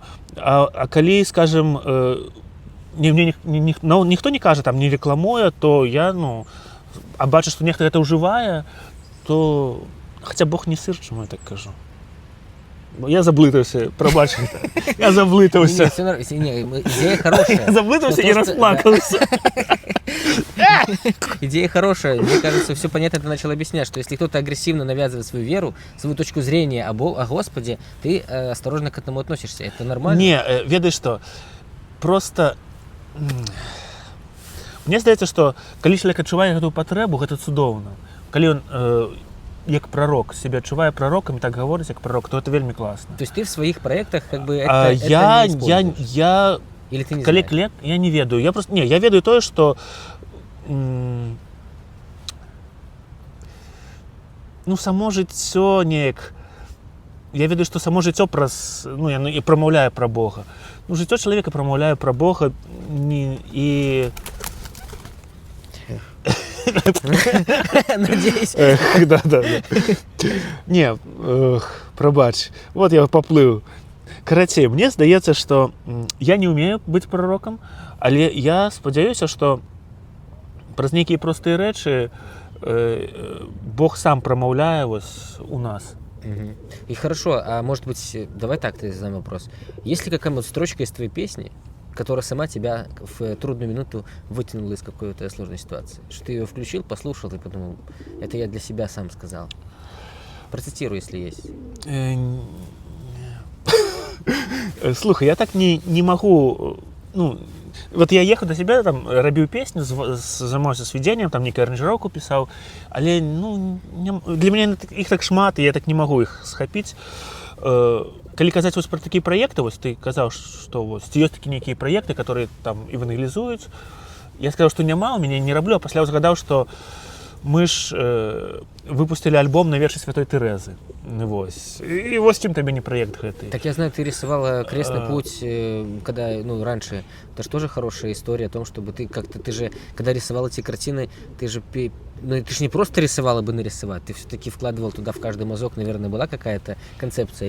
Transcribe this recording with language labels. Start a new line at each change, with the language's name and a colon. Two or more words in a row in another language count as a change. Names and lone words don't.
Belarusian: А калі, скажем, ніхто не кажа, там, не рекламуе, то я, а бачу, што нехта гэта ўжывае, то хаця Бог не сыр, чаму я так кажу. Я заблытаўся, прабачце. Я заблытаўся.
Russian: Идея хорошая.
Belarusian: Я заблытаўся
Russian: и расплакался. Идея хорошая. Мне кажется, все понятно, ты начал объяснять, что если кто-то агрессивно навязывает свою веру, свою точку зрения о Господе, ты осторожно к этому относишься. Это нормально?
Belarusian: Не, ведаеш што, просто... Мне здаецца, што калі чалавек адчувае гэтую патрэбу, гэта цудоўна. Калі ён як пророк себя адчувае пророкам і так гаворыць як пророк, то это вельмі класна.
Russian: То есть ты в своих проектах как бы это не используешь? Или ты не
Belarusian: знаешь? Я не ведаю. Я ведаю тое, што само жыццё неяк, я ведаю, што само жыццё праз, яно і прамаўляе пра Бога. Жыццё чалавека прамаўляе пра Бога і
Russian: надеюсь.
Belarusian: Да. Не, прабач.
Russian: Вот я поплыў.
Belarusian: Карацей, мне здаецца, што я не умею быць пророкам, але я спадзяюся, што праз нейкія простыя рэчы Бог сам прамаўляе вось у нас.
Russian: И хорошо, а может быть, давай так, ты задаем вопрос. Есть ли какая-нибудь строчка из твоей песни, которая сама тебя в трудную минуту вытянула из какой-то сложной ситуации? Что ты ее включил, послушал и подумал, это я для себя сам сказал. Процитируй, если есть. Слухай, я так не могу... Вот я ехал до себя,
Belarusian: там, рабіў песню, займаўся сведзеннем, там нейкую аранжыроўку пісаў, але, для мяне іх так шмат, і я так не магу іх схапіць. Калі казаць вось пра такія праекты, вось ты казаў, што вось ёсць такія нейкія праекты, которые там эвангелізуюць. Я сказаў, што няма, у мяне не раблю, а пасля ўзгадаў, што мы ж выпустили альбом на вершы Святой Тэрэзы. Вось.
Russian: И вот с чем тебе не проект гэты. Так я знаю, ты рисовала «Крестный путь», когда, раньше. Это же тоже хорошая история о том, чтобы ты как-то, ты же, когда рисовал эти картины, ты же не просто рисовала бы нарисовать, ты все-таки вкладывал туда в каждый мазок, наверное, была какая-то концепция.